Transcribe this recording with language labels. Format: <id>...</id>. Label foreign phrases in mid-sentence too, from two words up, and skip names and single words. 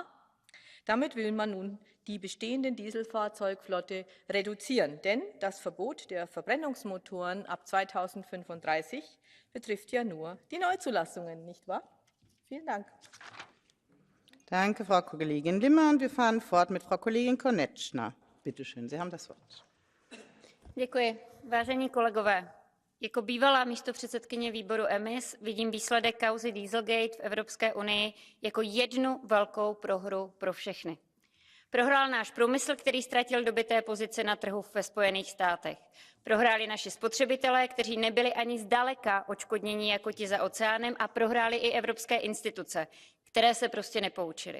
<de>Damit will man nun die bestehende Dieselfahrzeugflotte reduzieren, denn das Verbot der Verbrennungsmotoren ab 2035 betrifft ja nur die Neuzulassungen, nicht wahr? Vielen Dank. Danke, Frau Kollegin Limmer. Und wir fahren fort mit Frau Kollegin Konečná. Bitte schön, Sie haben das Wort.</de> <cs>Děkuji. Vážení kolegové, jako bývalá místopředsedkyně výboru EMIS vidím výsledek kauzy Dieselgate v Evropské unii jako jednu velkou prohru pro všechny. Prohrál náš průmysl, který ztratil dobyté pozice na trhu ve Spojených státech. Prohráli naši spotřebitelé, kteří nebyli ani zdaleka odškodnění jako ti za oceánem, a prohráli i evropské instituce, které se prostě nepoučily.</cs>